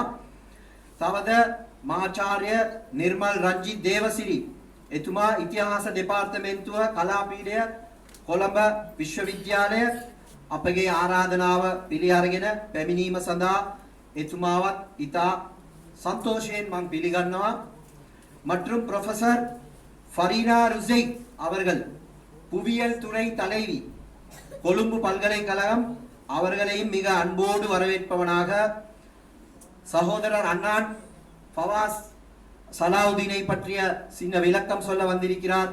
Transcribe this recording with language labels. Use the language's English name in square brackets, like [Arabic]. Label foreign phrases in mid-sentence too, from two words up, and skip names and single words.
[Sinhala] තවද මහාචාර්ය නිර්මල් රංජිත් දේවසිරි එතුමා ඉතිහාස දෙපාර්තමේන්තුව කලාපීඨය කොළඹ විශ්වවිද්‍යාලය අපගේ ආරාධනාව පිළි අරගෙන පැමිණීම සඳහා එතුමාවත් ඉතා சந்தோஷයෙන් මම පිළිගන්නවා. [Tamil] மற்றும் ப்ரொஃபசர் ஃபரீனா ருசைக் அவர்கள் புவியியல் துறை தலைவி, கொழும்பு பல்கலைக்கழகம், அவர்களையும் மிக அன்போடு வரவேற்பவனாக சகோதரர் அண்ணான் ஃபவாஸ் சலாவுதீனை பற்றிய சின்ன விளக்கம் சொல்ல வந்திருக்கிறார்.